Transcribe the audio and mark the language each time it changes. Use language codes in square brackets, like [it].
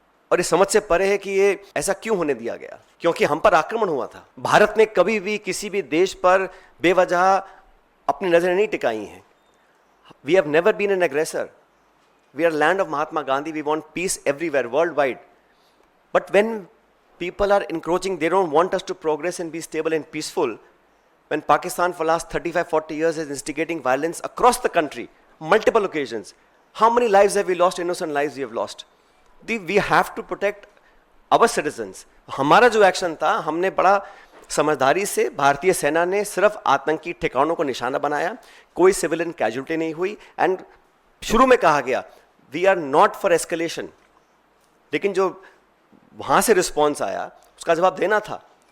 [hi] और इस समझ से परे है कि ये ऐसा क्यों होने दिया गया, क्योंकि हम पर आक्रमण हुआ था। भारत ने कभी भी किसी भी देश पर बेवजह अपनी नजरें नहीं टिकाई हैं। [en] We have never been an aggressor. We are land of Mahatma Gandhi. We want peace everywhere, world wide. But when people are encroaching, they don't want us to progress and be stable and peaceful. When Pakistan for last 35-40 years is instigating violence across the country, multiple occasions, how many lives have we lost? Innocent lives we have lost. We have to protect our citizens. [hi] हमारा जो action था, हमने बड़ा समझदारी से, भारतीय सेना ने सिर्फ आतंकी ठिकानों को निशाना बनाया, कोई सिविलियन कैजुअल्टी नहीं हुई। एंड शुरू में कहा गया [en] we are not for escalation, [hi] लेकिन जो वहाँ से रिस्पॉन्स आया उसका जवाब देना था।